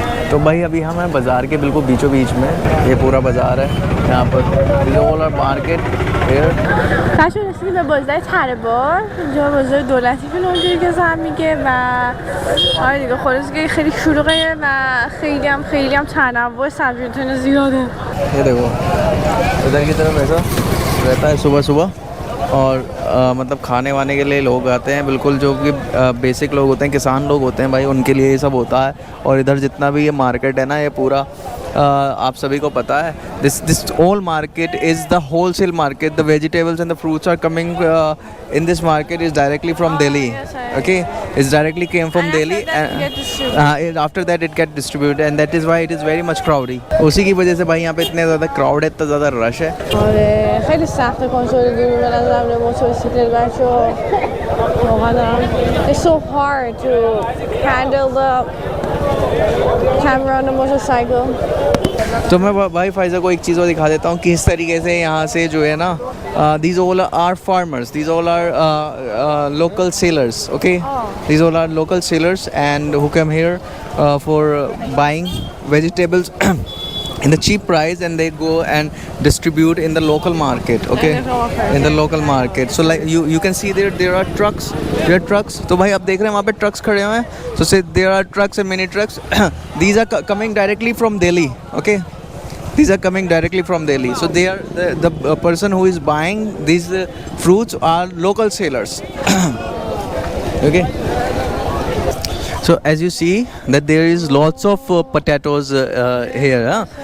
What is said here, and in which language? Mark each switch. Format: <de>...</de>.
<hi>तो भाई अभी हम हैं बाज़ार के बिल्कुल बीचों बीच में. ये पूरा बाज़ार है यहाँ पर. मार्केट</hi> <fa>بچه‌ها رسیدیم به بازار تره‌بار. اینجا بازار دولتی که اونجوری که زن میگه و آره دیگه خلاص که خیلی شلوغه و خیلی هم تنوع سبزیجات زیاده.</fa> <hi>ये देखो इधर की तरफ ऐसा रहता है सुबह सुबह. और मतलब खाने वाने के लिए लोग आते हैं, बिल्कुल जो कि बेसिक लोग होते हैं, किसान लोग होते हैं भाई, उनके लिए ये सब होता है. और इधर जितना भी ये मार्केट है ना, ये पूरा आप सभी को पता है</hi> <en>This whole market is the wholesale market. The vegetables and the fruits are coming in this market is directly from Delhi. Okay, it's directly came from Delhi and after that it get distributed and that is why it is very much crowdy.</en> <hi>उसी की वजह से भाई यहाँ पे इतने ज़्यादा crowd है, इतना ज़्यादा rush है.</hi> <fa>آره خیلی سخته کنترل گیری به نظرم موتورسیکلت بچه واقعا دارم.</fa> <en>It's so hard to handle the camera on a motorcycle.</en> <hi>तो मैं भाई फाइज़ा को एक चीज़ और दिखा देता हूँ कि इस तरीके से यहाँ से जो है ना</hi> <en>these all are farmers, these all are local sailors. Okay, these all are local sailors and who come here for buying vegetables in the cheap price and they go and distribute in the local market. Okay, in the local market. So like you can see there are trucks,</en> <hi>तो भाई आप देख रहे हैं वहाँ पे trucks खड़े हुए हैं.</hi> <en>So say there are trucks and mini trucks. These are coming directly from Delhi. Okay, these are coming directly from Delhi. So they are the person who is buying these fruits are local sailors. Okay. So as you see that there is lots of potatoes here, huh?</en>